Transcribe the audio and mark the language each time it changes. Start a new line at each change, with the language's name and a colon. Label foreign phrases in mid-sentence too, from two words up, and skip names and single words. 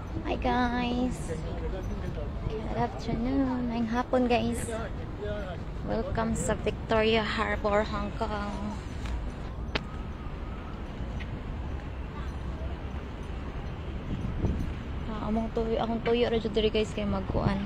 English: Hi guys! Good afternoon!
Filipino: Ngayong hapon guys! Welcome sa Victoria Harbor, Hong Kong!
Cebuano: Akong tuyo radyo diri guys kay magkuan.